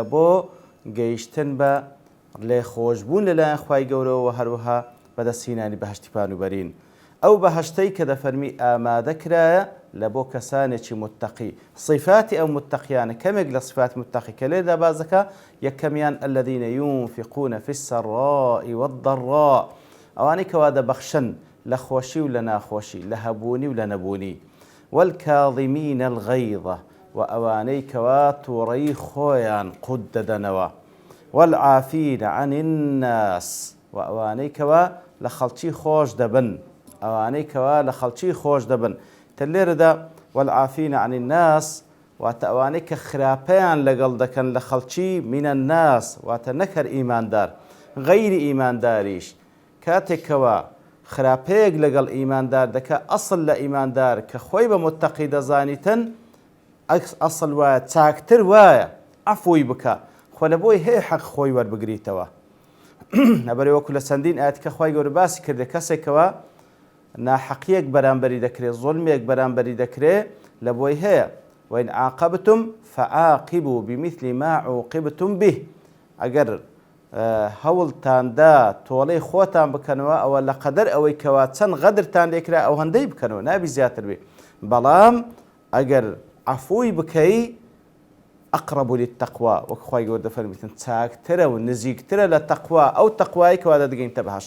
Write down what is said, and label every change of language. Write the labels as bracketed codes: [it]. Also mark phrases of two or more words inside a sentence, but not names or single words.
[ckb] بۆ گەیشتن بە لێ خۆشبوون لەلایەن خوای گەورەوە و هەروەها بەدەستهێنانی بەهەشتی پانوبەرین ئەو بەهەشتەی کە دەفەرمی ئامادە کرایە لە بۆ کەسانێکی متەقی صفاتی ئەو متەقیانە کەمێک لە صفاتی متەقی کە لێردا باز دەکا یەکەمیان [ar] الذين ينفقون في السراء والضراء [ckb] ئەوانەی کەوا دەبەخشن لە خۆشی و لە ناخۆشی لە هەبوونی و لە نەبوونی [ar] والكاظمين الغيظ [ckb] و ئەوانەی کەوا تووڕەیی خۆیان قوت دەدەنەوە [ar] والعافين عن الناس [ckb] و ئەوانەی کەوا لە خەڵکی خۆش دەبن تە لێرەدا [ar] والعافين عن الناس [ckb] واتە ئەوانەی کە خراپەیان لەگەڵ دەکەن لە خەڵکی [ar] من الناس [ckb] واتە نەکەر ئیماندار غەیری ئیمانداریش کاتێکەوە خراپەیەک لەگەڵ ئیماندار دەکە ئەسڵ لە ئیماندار کە خۆی بە متەقی دەزانیتن ئەسڵ وایە چاکتر وایە عەفوی بکە خۆ لە بۆی هەیە حەق خۆی وەربگریتەوە لەبەرەوەی وەکو لە چەندین ئاەت کە خوای گەورە باسی کردێ کەسێکەوە ناحەقیەک بەرامبەری دەکرێت زوڵمێک بەرامبەری دەکرێت لە بۆی هەیە [ar] وإن عاقبتم فعاقبوا بمثل ما عوقبتم به [ckb] ئەگەر هەوڵتاندا تۆڵەی خۆتان بکەنەوە ئەوە لە قەدەر ئەوەی کەوا چەند غەدرتان لێکرا ئەو هەندەی بکەنەوە نابی زیاتر بێ بەڵام ئەگەر عەفوی بکەی [ar] ئەقرب للتەقوا [ckb] وەکو خوای گەورە دەفەرمیتن چاکترە و نزیکترە لە تەقوا ئەو تەقوای کەوا دەدەگەینتە بەهەشت.